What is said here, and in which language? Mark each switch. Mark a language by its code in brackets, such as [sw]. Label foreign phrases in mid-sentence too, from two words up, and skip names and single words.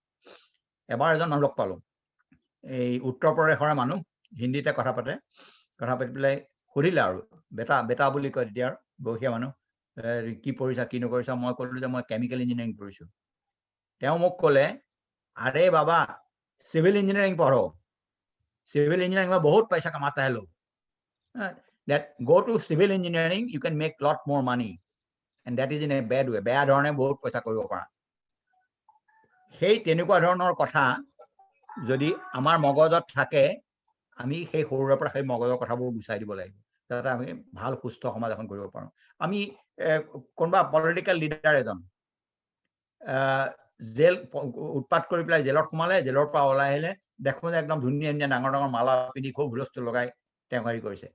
[as] এবাৰ এজন মানুহ লগ পালোঁ, এই উত্তৰ প্ৰদেশৰে মানুহ, হিন্দীতে কথা পাতে। কথা পাতি পেলাই সুধিলে আৰু বেটা বুলি কয় তেতিয়া, বয়সীয়া মানুহ, কি পঢ়িছা কি নকৰিছা? মই ক'লোঁ যে মই [en] chemical engineering [as] পঢ়িছোঁ। তেওঁ মোক ক'লে, আৰে বাবা [hi] सिविल इंजीनियरिंग पढ़ो, सिविल इंजीनियरिंग में बहुत पैसा कमाता है लोग। [en] That go to civil engineering, you can make lot more money, and that is in a bad way. [as] বেয়া ধৰণে বহুত পইচা কৰিব পাৰা। সেই তেনেকুৱা ধৰণৰ কথা যদি আমাৰ মগজত থাকে, আমি সেই সৰুৰে পৰা সেই মগজৰ কথাবোৰ গুচাই দিব লাগিব, যাতে আমি ভাল সুস্থ সমাজ এখন কৰিব পাৰোঁ। আমি কোনোবা [en] political leader [as] এজন জেল উৎপাত কৰি পেলাই জেলত সোমালে, জেলৰ পৰা ওলাই আহিলে, দেখোঁ যে একদম ধুনীয়া ধুনীয়া ডাঙৰ ডাঙৰ মালা পিন্ধি খুব হুলস্থুল লগাই তেওঁ হেৰি কৰিছে।